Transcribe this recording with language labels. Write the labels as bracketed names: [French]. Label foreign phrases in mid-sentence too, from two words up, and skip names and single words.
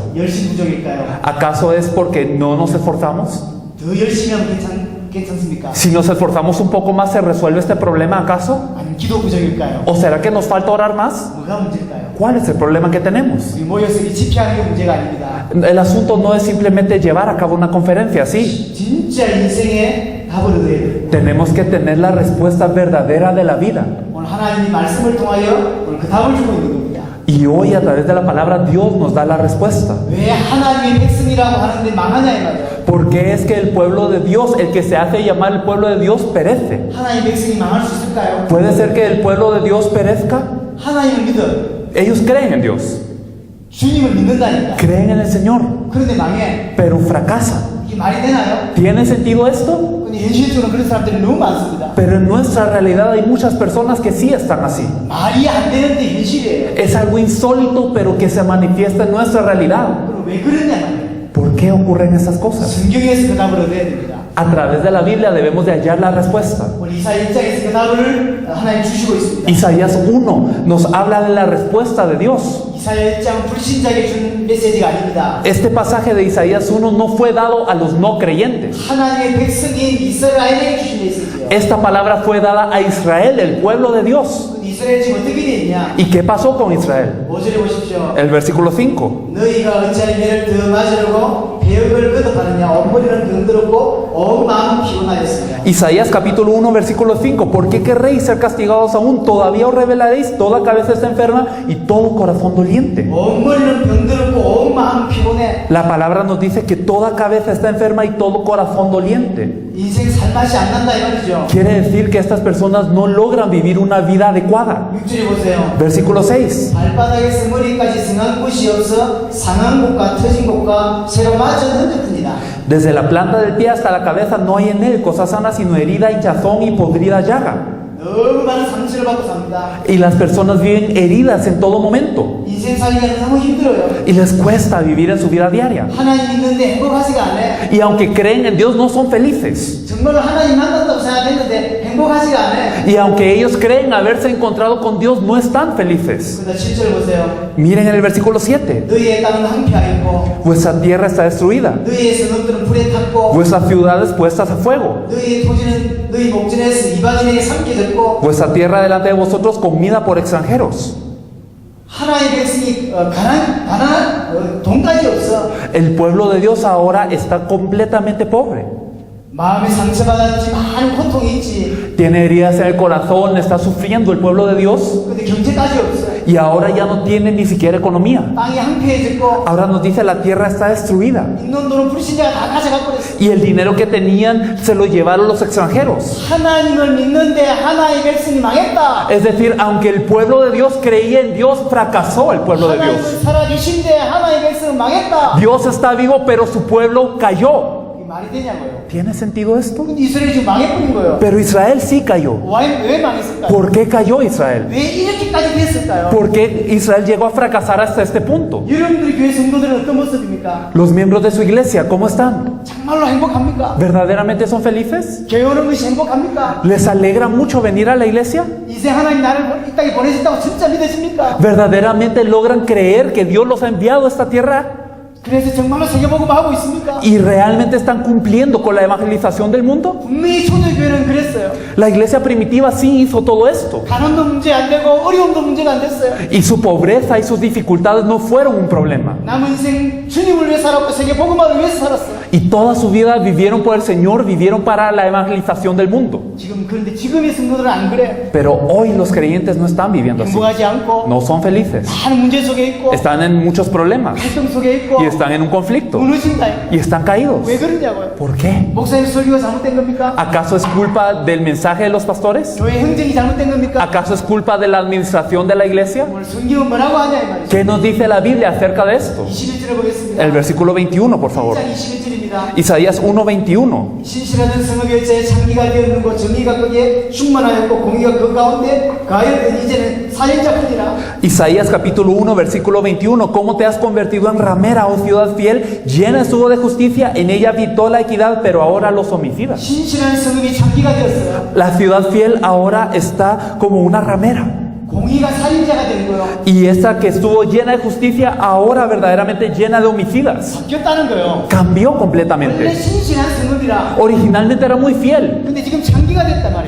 [Korean] 열심 부족일까요? [Spanish] ¿Acaso es porque no nos esforzamos? [Korean] 더 열심히 하면 괜찮습니까? [Spanish] Si nos esforzamos un poco más, ¿se resuelve este problema acaso? [Korean] 아니면 기도 부족일까요? [Spanish] ¿O será que nos falta orar más? [Korean] 뭐가 문제일까요? [Spanish] ¿Cuál es el problema que tenemos? [Korean] 우리 모여서 이 집회하는 게 문제가 아닙니다. [Spanish] El asunto no es simplemente llevar a cabo una conferencia así. [Korean] 진짜 인생의 답을 얻어야 돼요. [Spanish] Tenemos que tener la respuesta verdadera de la vida. [Korean] 오늘 하나님이 말씀을 통하여 오늘 그 답을 주고 있는 겁니다. [Spanish] Y hoy a través de la palabra Dios nos da la respuesta. [Korean] 왜 하나님의 백성이라고 하는데 망하냐 이 말이에요. [Spanish] ¿Por qué es que el pueblo de Dios, el que se hace llamar el pueblo de Dios, perece? [Korean] 하나님의 백성이 망할 수 있을까요? [Spanish] ¿Puede ser que el pueblo de Dios perezca? [Korean] 하나님을 믿어. [Spanish] Ellos creen en Dios, [Korean] 주님을 믿는다니까. [Spanish] creen en el Señor, [Korean] 그런데 망해. [Spanish] pero fracasan. [Korean] 이게 말이 되나요? [Spanish] ¿Tiene sentido esto? [Korean] 근데 현실적으로 그런 사람들이 너무 많습니다. [Spanish] Pero en nuestra realidad hay muchas personas que sí están así. [Korean] 말이 안 되는데 현실이에요. [Spanish] Es algo insólito, pero que se manifiesta en nuestra realidad. [Korean] 그럼 왜 그러냐 말이에요. [Spanish] ¿Por qué ocurren esas cosas? [Korean] 성경에서 그 답을 얻어야 됩니다. [Spanish] A través de la Biblia debemos de hallar la respuesta. [Korean] 오늘 이사야 1장에서 그 답을 하나님 주시고 있습니다. [Spanish] Isaías 1 nos habla de la respuesta de Dios. [Korean] 이사야 1장 불신자에게 준 메시지가 아닙니다. [Spanish] Este pasaje de Isaías 1 no fue dado a los no creyentes. [Korean] 하나님의 백성인 이스라엘에게 주신 메시지예요. [Spanish] Esta palabra fue dada a Israel, el pueblo de Dios. [Korean] 근데 이스라엘 지금 어떻게 되었냐? [Spanish] ¿Y qué pasó con Israel? [Korean] 5절에 보십시오. [Spanish] El versículo 5. [Korean] 너희가 어찌하여 매를 더 맞으려고 배역을 거듭하느냐? 엎어리는 병들었고 온 마음은 피곤하였으며. [Spanish] Isaías capítulo 1 versículo 5. ¿Por qué querréis ser castigados aún? Todavía os revelaréis, toda cabeza está enferma y todo corazón doliente. [Korean] 온 머리는 병들었고 온 마음은 피곤해. [Spanish] La palabra nos dice que toda cabeza está enferma y todo corazón doliente. [Korean] 인생 살맛이 안 난다 이 말이죠. [Spanish] Quiere decir que estas personas no logran vivir una vida adecuada. [Korean] 6절에 보세요. [Spanish] Versículo 6. [Korean] 발바닥에서 머리까지 성한 곳이 없어 상한 곳과 터진 곳과 새로 맞은 흔적뿐이다. [Spanish] Desde la planta del pie hasta la cabeza no hay en él cosa sana sino herida, hinchazón y podrida llaga. [Korean] 너무 많은 상처를 받고 삽니다. [Spanish] Y las personas viven heridas en todo momento. [Korean] 인생 살기가 너무 힘들어요. [Spanish] Y les cuesta vivir en su vida diaria. [Korean] 하나님 믿는데 행복하지가 않네. [Spanish] Y aunque creen en Dios no son felices. [Korean] 정말로 하나님 만났다고 생각했는데 행복하지가 않네. [Spanish] Y aunque ellos creen haberse encontrado con Dios no están felices. [Korean] 그런데 7절 보세요. [Spanish] Miren el versículo 7. [Korean] 너희의 땅은 황폐하였고 [Spanish] Vuestra tierra está destruida. [Korean] 너희의 성읍들은 불에 탔고 [Spanish] Vuestras ciudades puestas a fuego. [Korean] 너희의 토지는 너희 목전에서 이방인에게 삼켜졌고 [Spanish] Vuestra tierra delante de vosotros comida por extranjeros. [Korean] 하나님의 백성이 가난한 돈까지 없어. [Spanish] El pueblo de Dios ahora está completamente pobre. [Korean] 마음이 상처받았지 많은 고통이 있지. [Spanish] Tiene heridas en el corazón, está sufriendo el pueblo de Dios. [Korean] 근데 경제까지 없어. [Spanish] Y ahora ya no tiene ni siquiera economía. [Korean] 땅이 황폐해졌고 [Spanish] Ahora nos dice la tierra está destruida. [Korean] 있는 돈은 불신자가 다 가져가 버렸어. [Spanish] Y el dinero que tenían se lo llevaron los extranjeros. [Korean] 하나님을 믿는데 하나님의 백성이 망했다. [Spanish] Es decir, aunque el pueblo de Dios creía en Dios, fracasó el pueblo de Dios. [Korean] 하나님은 살아계신데 하나님의 백성은 망했다. [Spanish] Dios está vivo, pero su pueblo cayó. [Korean] 이게 말이 되냐고요. [Spanish] ¿Tiene sentido esto? [Korean] 근데 이스라엘이 지금 망해버린 거예요. [Spanish] Pero Israel sí cayó. [Korean] 왜 망했을까요? [Spanish] ¿Por qué cayó Israel? [Korean] 왜 이렇게까지 됐을까요? [Spanish] ¿Por qué Israel llegó a fracasar hasta este punto? [Korean] 여러분들이 교회 성도들은 어떤 모습입니까? [Spanish] Los miembros de su iglesia, ¿cómo están? [Korean] 정말로 행복합니까? [Spanish] ¿Verdaderamente son felices? [Korean] 교회 오는 것이 행복합니까? [Spanish] ¿Les alegra mucho venir a la iglesia? [Korean] 이제 하나님 나를 이 땅에 보내셨다고 진짜 믿으십니까? [Spanish] ¿Verdaderamente logran creer que Dios los ha enviado a esta tierra? [Korean] 그래서 정말로 세계복음 하고 있습니까? [Spanish] ¿Y realmente están cumpliendo con la evangelización del mundo? [Korean] 분명히 초대교회는 그랬어요. [Spanish] La iglesia primitiva sí hizo todo esto. [Korean] 가난도 문제 안 되고 어려움도 문제가 안 됐어요. [Spanish] Y su pobreza y sus dificultades no fueron un problema. [Korean] 남은 인생 주님을 위해 살았고 세계복음화를 위해서 살았어요. [Spanish] Y toda su vida vivieron por el Señor, vivieron para la evangelización del mundo. [Korean] 그런데 지금의 성도들은 안 그래. [Spanish] Pero hoy los creyentes no están viviendo así. [Korean] 행복하지 않고 [Spanish] No son felices. [Korean] 많은 문제 속에 있고 [Spanish] Están en muchos problemas. [Korean] 갈등 속에 있고 [Spanish] Y están en un conflicto. [Korean] 무너진다. [Spanish] Y están caídos. [Korean] 왜 그러냐고요? [Spanish] ¿Por qué? [Korean] 목사님 설교가 잘못된 겁니까? [Spanish] ¿Acaso es culpa del mensaje de los pastores? [Korean] 교회 행정이 잘못된 겁니까? [Spanish] ¿Acaso es culpa de la administración de la iglesia? [Korean] 오늘 성경은 뭐라고 하냐 이 말이죠. [Spanish] ¿Qué nos dice la Biblia acerca de esto? [Korean] 21절을 보겠습니다. [Spanish] El versículo 21, por favor. [Korean] 1장 21절입니다. 21절입니다. [Spanish] Isaías 1:21. [Korean] 신실하던 성읍이 재창기가 되었는고 정의가 거기에 충만하였고 공의가 그 가운데 가하였더니 이제는 사형자뿐이라. [Spanish] Isaías capítulo 1, versículo 21. ¿Cómo te has convertido en ramera, oh ciudad fiel? Llena estuvo de justicia, en ella habitó la equidad, pero ahora los homicidas. [Korean] 신실한 성읍이 창기가 되었어요. [Spanish] La ciudad fiel ahora está como una ramera. [Korean] 공의가 살인자가 된 거예요. [Spanish] Y esta que estuvo llena de justicia, ahora verdaderamente llena de homicidas. [Korean] 바뀌었다는 거예요. [Spanish] Cambió [Korean] 원래 [Spanish] completamente. [Korean] 신실한 성읍이라. [Spanish] Originalmente era muy fiel, [Korean] 근데 지금 창기가 됐단 말이에요.